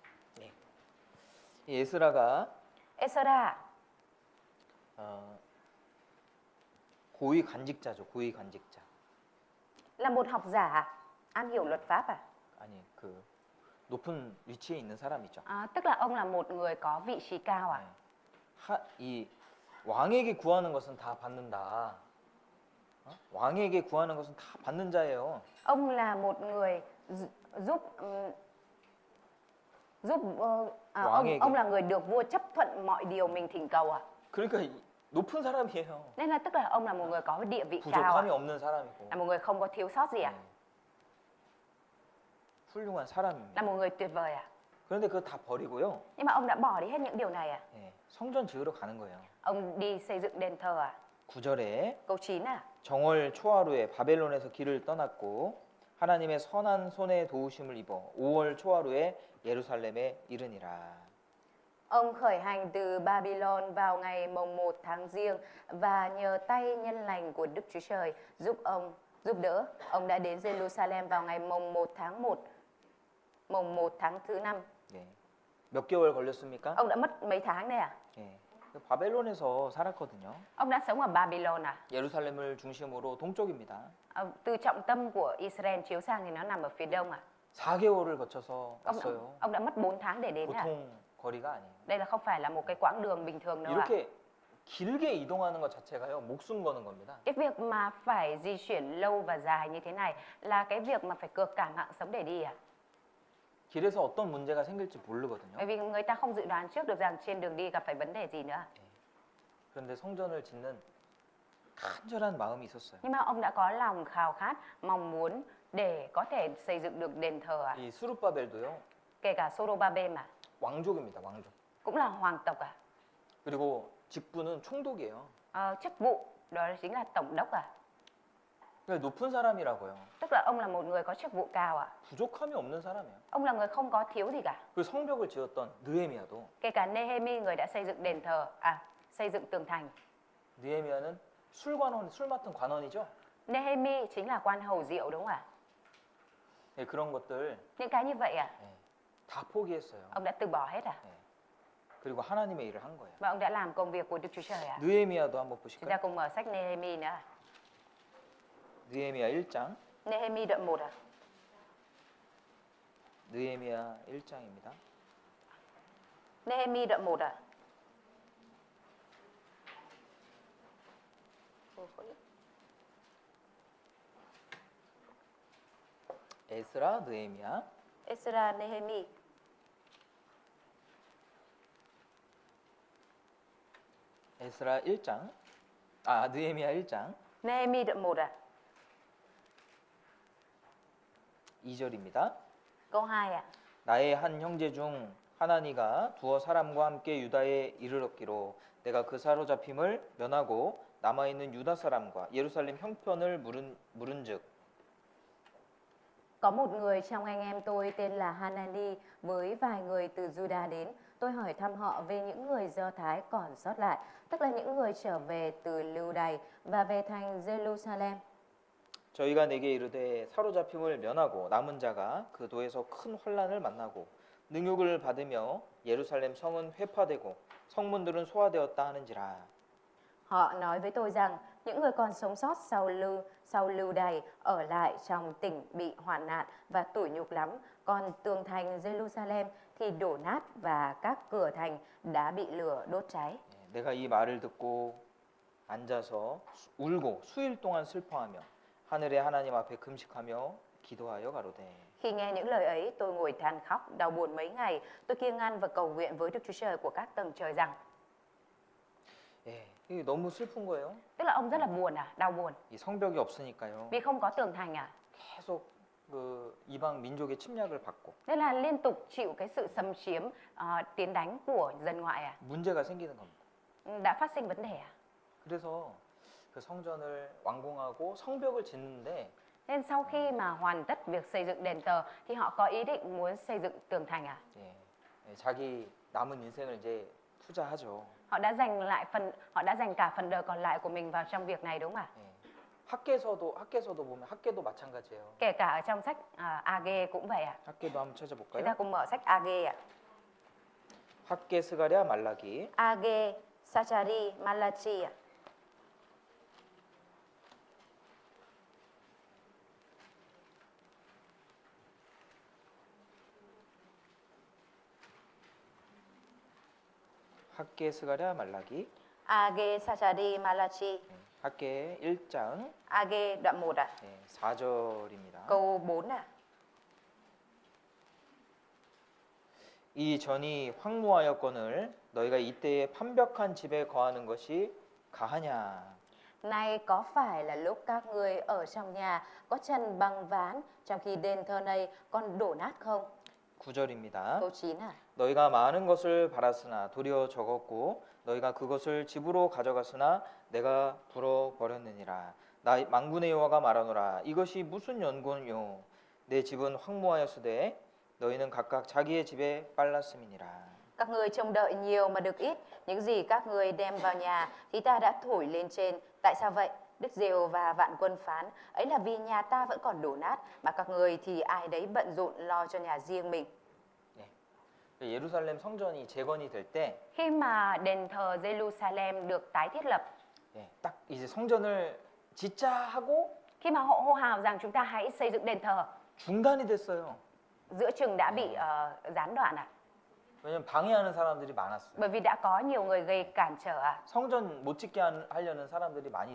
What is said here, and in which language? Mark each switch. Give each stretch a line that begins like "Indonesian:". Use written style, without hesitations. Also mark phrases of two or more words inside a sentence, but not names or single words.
Korean: 이 에스라가 Esra 고위 관직자죠. 고위 관직자.
Vietnamese: là một học giả am hiểu luật pháp
Korean: 아니 그 높은 위치에 있는 사람이죠.
Vietnamese: tức là ông là một người có vị trí cao
Korean: 이 왕에게 구하는 것은 다 받는다. 왕에게 구하는 것은 다 받는 자예요.
Vietnamese: Ông là một người ông là người được vua chấp thuận mọi điều mình thỉnh cầu
Korean: 그러니까 높은 사람이에요.
Vietnamese: Nên là tức là ông là một người có địa vị cao
Korean: 부족함이 없는 사람이고.
Vietnamese: là một người không có thiếu sót gì
Korean: 훌륭한 사람입니다.
Vietnamese: là một người tuyệt vời
Korean: 그런데 그거 다 버리고요.
Vietnamese: Nhưng mà ông đã bỏ đi hết những điều này
Korean: 성전 지으러 가는 거예요.
Vietnamese: Ông đi xây dựng đền thờ
Korean: 9절에
Vietnamese: Câu 9
Korean: 정월 초하루에 바벨론에서 길을 떠났고 하나님의 선한 손에 도우심을 입어 5월 초하루에 예루살렘에 이르니라.
Vietnamese: Ông khởi hành từ Babylon vào ngày mồng 1 tháng Giêng và nhờ tay nhân lành của Đức Chúa Trời giúp đỡ. Ông đã đến Jerusalem vào ngày mồng 1 tháng thứ 5.
Korean: 몇 개월 걸렸습니까?
Vietnamese: Ông đã mất mấy tháng đây
Korean: 바벨론에서 살았거든요.
Vietnamese: Ông đã sống ở Babylon
Korean: 예루살렘을 중심으로 동쪽입니다.
Vietnamese: Từ trọng tâm của Israel chiếu sang thì nó nằm ở phía đông
Korean: 4개월을 거쳐서 왔어요.
Vietnamese: Ông đã mất 4 tháng để đến
Korean: 보통 거리가 아니에요.
Vietnamese: Đây là không phải là một cái quãng đường bình thường đâu
Korean: 이렇게 길게 이동하는 것 자체가요 목숨 거는 겁니다.
Vietnamese: Cái việc mà phải di chuyển lâu và dài như thế này là cái việc mà phải cược cả mạng sống để đi à?
Korean: 길에서 어떤 문제가 생길지 모르거든요.
Vietnamese: Bởi vì người ta không dự đoán trước được rằng trên đường đi gặp phải vấn đề gì nữa.
Korean: 그런데 성전을 짓는 간절한 마음이 있었어요.
Vietnamese: Nhưng mà ông đã có lòng khao khát, mong muốn để có thể xây dựng được đền thờ à?
Korean: 이 수룹바벨도요
Vietnamese: Kể cả Zorobabel mà,
Korean: 왕족입니다. 왕족.
Vietnamese: cũng là hoàng tộc à?
Korean: 그리고 직분은 총독이에요.
Vietnamese: Chức vụ đó chính là tổng đốc à?
Korean: 그러니까 높은 사람이라고요.
Vietnamese: Tức là ông là một người có chức vụ cao à?
Korean: 부족함이 없는 사람이에요.
Vietnamese: Ông là người không có thiếu gì cả.
Korean: 그 성벽을 지었던 느헤미야도
Vietnamese: Kể cả Nehemi, người đã xây dựng đền thờ, xây dựng tường thành.
Korean: 느헤미야는 술관원, 술 맡은 관원이죠.
Vietnamese: Nehemi chính là quan hầu rượu đúng không ạ?
Korean: 네, 그런 것들
Vietnamese: Những cái như vậy à?
Korean: 다 포기했어요.
Vietnamese: Ông đã từ bỏ hết à?
Korean: 그리고 하나님의 일을 한 거예요.
Vietnamese: Và ông đã làm công việc của Đức Chúa Trời à?
Korean: 느헤미야도 한번
Vietnamese: Chúng ta
Korean: 보실까요?
Vietnamese: cùng mở sách Nehemi nữa.
Korean: 느헤미야 1장.
Vietnamese: Nehemi đoạn 1 à?
Korean: 느헤미야 1장입니다.
Vietnamese: Nehemi đoạn 1 à?
Korean: 에스라, 느헤미야.
Vietnamese: Esra, Nehemi.
Korean: 에스라 1장. 느헤미야 1장.
Vietnamese: Nehemi đoạn 1 à?
Korean: 2절입니다.
Vietnamese: Câu 2 à?
Korean: 나의 한 형제 중 하나니가 두어 사람과 함께 유다에 이르렀기로 내가 그 사로잡힘을 면하고 남아 있는 유다 사람과 예루살렘 형편을 물은즉
Vietnamese: Có một người trong anh em tôi tên là Hanani với vài người từ Juda đến. Tôi hỏi thăm họ về những người Do Thái còn sót lại, tức là những người trở về từ Lưu Đày và về thành Jerusalem.
Korean: 저희가 내게 이르되 사로잡힘을 면하고 남은 자가 그 도에서 큰 환난을 만나고 능욕을 받으며 예루살렘 성은 회파되고 성문들은 소화되었다 하는지라.
Vietnamese: Họ nói với tôi rằng những người còn sống sót sau Lưu Đày ở lại trong tỉnh bị hoạn nạn và tủi nhục lắm, còn tường thành Jerusalem thì đổ nát và các cửa thành đã bị lửa đốt cháy.
Korean: 내가 이 말을 듣고 앉아서 울고 수일 동안 슬퍼하며 하늘의 하나님 앞에 금식하며 기도하여 가로되.
Vietnamese: Khi nghe những lời ấy, tôi ngồi than khóc, đau buồn mấy ngày. Tôi kiêng ăn và cầu nguyện với Đức Chúa Trời của các tầng trời rằng.
Korean: 이게 너무 슬픈 거예요.
Vietnamese: Tức là ông rất là buồn à, đau buồn.
Korean: 이 성벽이 없으니까요.
Vietnamese: Vì không có tường thành à.
Korean: 계속 그 이방 민족의 침략을 받고
Vietnamese: Nên là liên tục chịu cái sự xâm chiếm, tiến đánh của dân ngoại à.
Korean: 문제가 생기는 겁니다.
Vietnamese: Đã phát sinh vấn đề à.
Korean: 그래서 그 성전을 완공하고 성벽을 짓는데
Vietnamese: Nên sau khi mà hoàn tất việc xây dựng đền thờ thì họ có ý định muốn xây dựng tường thành à.
Korean: 자기 남은 인생을 이제 투자하죠.
Vietnamese: Họ đã dành cả phần đời còn lại của mình vào trong việc này đúng không ạ?
Korean: 학계서도 보면 학계도 마찬가지예요.
Vietnamese: Kể cả ở trong sách AG cũng vậy à.
Korean: 학계도 한번
Vietnamese: Chúng ta
Korean: 찾아볼까요?
Vietnamese: cùng mở sách AG ạ.
Korean: 학계, 스가랴, 말라기.
Vietnamese: AG, Sachari, Malachi ạ.
Korean: 학계, 스가랴, 말라기.
Vietnamese: AG, Sachari, Malachi.
Korean: 학계 1장
Vietnamese: AG đoạn 1 ạ.
Korean: 4절입니다.
Vietnamese: Câu 4 ạ.
Korean: 이 전이 황무하였거늘 너희가 이때에 판벽한 집에 거하는 것이 가하냐.
Vietnamese: Nay có phải là lúc các ngươi ở trong nhà có trần bằng ván trong khi đền thờ này còn đổ nát không?
Korean: 9절입니다.
Vietnamese: Câu 9 ạ.
Korean: 너희가 많은 것을 바랐으나 도리어 적었고 너희가 그것을 집으로 가져갔으나 내가 불어버렸느니라. 나 만군의 여호와가 말하노라. 이것이 무슨 연고요? 내 집은 황무하였으되 너희는 각각 자기의 집에 빨랐음이니라.
Vietnamese: Các ngươi trông đợi nhiều mà được ít, những gì các ngươi đem vào nhà thì ta đã thổi lên trên. Tại sao vậy? Đức Giê-hô-va vạn quân phán, ấy là vì nhà ta vẫn còn đổ nát, mà các ngươi thì ai đấy bận rộn lo cho nhà riêng mình.
Korean: 예루살렘 성전이 재건이 될 때,
Vietnamese: Khi mà đền thờ Jerusalem được tái thiết lập,
Korean: 딱 이제 성전을 짓자 하고
Vietnamese: khi mà họ hô hào rằng chúng ta hãy xây dựng đền thờ,
Korean: 중단이 됐어요.
Vietnamese: giữa chừng đã bị gián đoạn ạ.
Korean: 왜냐면 방해하는 사람들이 많았어요.
Vietnamese: Bởi vì đã có nhiều người gây cản trở
Korean: 성전 못 짓게 하려는 사람들이 많이